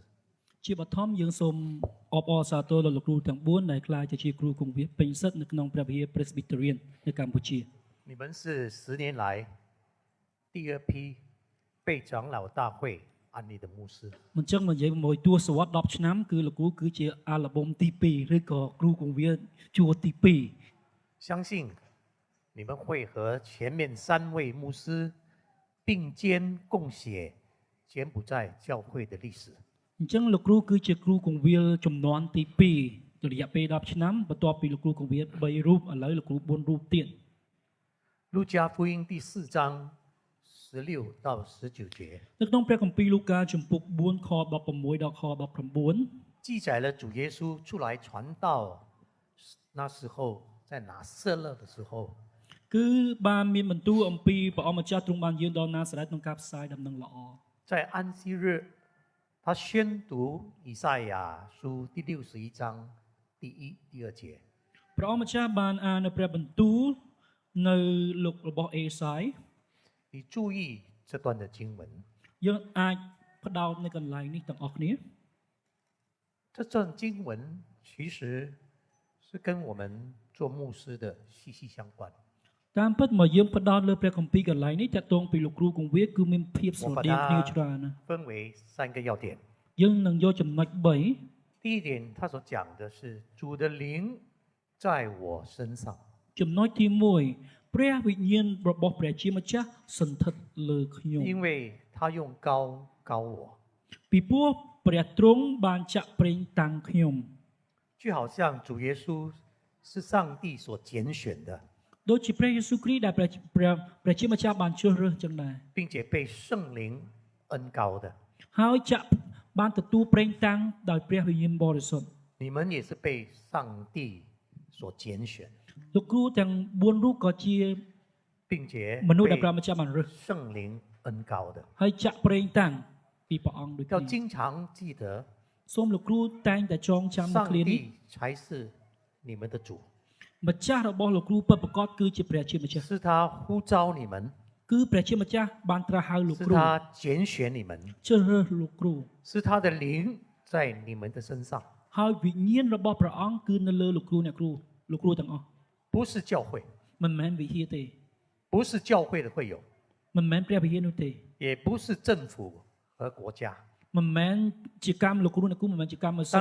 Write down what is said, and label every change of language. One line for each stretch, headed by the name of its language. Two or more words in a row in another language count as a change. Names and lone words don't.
Khmer: ជាបឋមយើងសូមអបអរសាទរដល់លោកគ្រូទាំង4ដែលក្លាយទៅជាគ្រូគង្វាសពេញសិទ្ធិនៅក្នុងព្រះវិហារ Presbyterian នៅកម្ពុជា
Chinese: 你们是10年来第2批被长老大会安立的牧师。
Khmer: មិនចឹងមកនិយាយមួយទសវត្សរ៍10ឆ្នាំគឺលោកគ្រូគឺជាអាល់ប៊ុមទី2ឬក៏គ្រូគង្វាសជួរទី2
Chinese: 相信你们会和前面3位牧师并肩共写柬埔寨教会的历史。
Khmer: អញ្ចឹងលោកគ្រូគឺជាគ្រូគង្វាលចំនួនទី2រយៈពេល10ឆ្នាំបន្ទាប់ពីលោកគ្រូគង្វាល3រូបឥឡូវលោកគ្រូ4រូបទៀត
Chinese: 路加福音第4章16到19节
Khmer: នៅក្នុងព្រះគម្ពីរលូកាជំពូក4ខ16ដល់ខ19
Chinese: 记载了主耶稣出来传道，那时候在拿撒勒的时候，
Khmer: គឺបានមានបន្ទូលអំពីព្រះអង្គម្ចាស់ទ្រង់បានយាងដល់ណាសារ៉េតក្នុងការផ្សាយដំណឹងល្អ
Chinese: 在安息日，他宣读以赛亚书第61章第1、第2节。
Khmer: ព្រះអង្គម្ចាស់បានអាននៅព្រះបន្ទូលនៅលោករបស់អេសាយ
Chinese: 你注意这段的经文，
Khmer: យើងអាចផ្ដោតនៅកន្លែងនេះទាំងអស់គ្នា
Chinese: 这段经文其实是跟我们做牧师的息息相关。
Khmer: តាមពិតមកយើងផ្ដោតលើព្រះគម្ពីរកន្លែងនេះតាក់ទងពីលោកគ្រូគង្វាសគឺមានភាពស្រដៀងគ្នាច្រើនណាស់
Chinese: 分为3个要点。
Khmer: យើងនឹងយកចំណុច3
Chinese: 第一点，他所讲的是主的灵在我身上。
Khmer: ចំណុចទី1ព្រះវិញ្ញាណរបស់ព្រះជាម្ចាស់សន្ធិដ្ឋលើខ្ញុំ
Chinese: 因为他用膏膏我，
Khmer: ពីព្រោះព្រះទ្រង់បានចាក់ប្រេងតាំងខ្ញុំ
Chinese: 就好像主耶稣是上帝所拣选的，
Khmer: ដូចជាព្រះយេស៊ូវគ្រីស្ទដែលព្រះជាម្ចាស់បានជ្រើសរើសចឹងដែរ
Chinese: 并且被圣灵恩膏的。
Khmer: ហើយចាក់បានទទួលប្រេងតាំងដោយព្រះវិញ្ញាណបរិសុទ្ធ
Chinese: 你们也是被上帝所拣选，
Khmer: លោកគ្រូទាំង4រូបក៏ជា
Chinese: 并且
Khmer: មនុស្សដែលព្រះ
Chinese: 被
Khmer: ម្ចាស់បានរើស
Chinese: 圣灵恩膏的。
Khmer: ហើយចាក់ប្រេងតាំងពីព្រះអង្គដូច
Chinese: 要
Khmer: គ្នា
Chinese: 经常记得，
Khmer: សូមលោកគ្រូតែងតែចងចាំនៅ
Chinese: 上
Khmer: ឃ្លានេះ
Chinese: 帝才是你们的主，
Khmer: ម្ចាស់របស់លោកគ្រូពិតប្រាកដគឺជាព្រះជាម្ចាស់
Chinese: 是他呼召你们，
Khmer: គឺព្រះជាម្ចាស់បានត្រាស់ហៅលោក
Chinese: 是
Khmer: គ្រូ
Chinese: 他拣选你们，
Khmer: ជ្រើសរើសលោកគ្រូ
Chinese: 是他的灵在你们的身上，
Khmer: ហើយវិញ្ញាណរបស់ព្រះអង្គគឺនៅលើលោកគ្រូអ្នកគ្រូលោកគ្រូទាំងអស់
Chinese: 不是教会，
Khmer: មិនមែនវិហារទេ
Chinese: 不是教会的会友，
Khmer: មិនមែនព្រះវិហារនោះទេ
Chinese: 也不是政府和国家。
Khmer: មិនមែនជាកម្មលោកគ្រូអ្នកគ្រូមិនមែនជាកម្មសិទ្ធិ